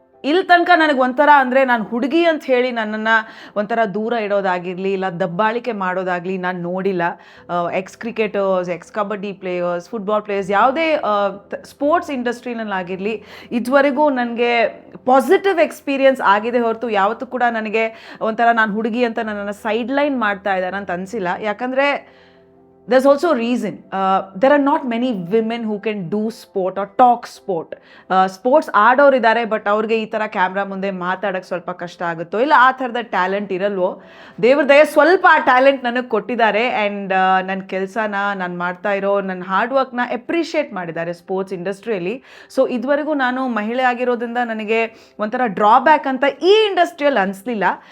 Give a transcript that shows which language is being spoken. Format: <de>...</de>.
<kn>ಇಲ್ಲಿ ತನಕ ನನಗೆ ಒಂಥರ ಅಂದರೆ ನಾನು ಹುಡುಗಿ ಅಂತ ಹೇಳಿ ನನ್ನನ್ನು ಒಂಥರ ದೂರ ಇಡೋದಾಗಿರಲಿ, ಇಲ್ಲ ದಬ್ಬಾಳಿಕೆ ಮಾಡೋದಾಗಲಿ ನಾನು ನೋಡಿಲ್ಲ. X cricketers, X kabaddi players, football players, ಯಾವುದೇ ಸ್ಪೋರ್ಟ್ಸ್ ಇಂಡಸ್ಟ್ರಿನಲ್ಲಾಗಿರಲಿ ಇದುವರೆಗೂ ನನಗೆ ಪಾಸಿಟಿವ್ ಎಕ್ಸ್ಪೀರಿಯನ್ಸ್ ಆಗಿದೆ ಹೊರತು ಯಾವತ್ತೂ ಕೂಡ ನನಗೆ ಒಂಥರ ನಾನು ಹುಡುಗಿ ಅಂತ ನನ್ನನ್ನು ಸೈಡ್ಲೈನ್ ಮಾಡ್ತಾ ಇದ್ದಾರೆ ಅಂತ ಅನಿಸಿಲ್ಲ. ಯಾಕಂದರೆ</kn> <en>there's also a reason. There are not many women who can do sport or talk sport.</en> <kn>Sports ಆಡೋರು ಇದ್ದಾರೆ, ಬಟ್ ಅವ್ರಿಗೆ ಈ ಥರ ಕ್ಯಾಮ್ರಾ ಮುಂದೆ ಮಾತಾಡೋಕ್ಕೆ ಸ್ವಲ್ಪ ಕಷ್ಟ ಆಗುತ್ತೋ ಇಲ್ಲ ಆ ಥರದ ಟ್ಯಾಲೆಂಟ್ ಇರಲ್ವೋ, ದೇವ್ರ ದಯ ಸ್ವಲ್ಪ ಆ ಟ್ಯಾಲೆಂಟ್ ನನಗೆ ಕೊಟ್ಟಿದ್ದಾರೆ. ಆ್ಯಂಡ್ ನನ್ನ ಕೆಲಸನ ನಾನು ಮಾಡ್ತಾ ಇರೋ ನನ್ನ ಹಾರ್ಡ್ ವರ್ಕ್ನ ಎಪ್ರಿಷಿಯೇಟ್ ಮಾಡಿದ್ದಾರೆ ಸ್ಪೋರ್ಟ್ಸ್ ಇಂಡಸ್ಟ್ರಿಯಲ್ಲಿ. ಸೊ ಇದುವರೆಗೂ ನಾನು ಮಹಿಳೆ ಆಗಿರೋದ್ರಿಂದ ನನಗೆ ಒಂಥರ ಡ್ರಾಬ್ಯಾಕ್ ಅಂತ ಈ ಇಂಡಸ್ಟ್ರಿಯಲ್ಲಿ ಅನಿಸ್ಲಿಲ್ಲ.</kn>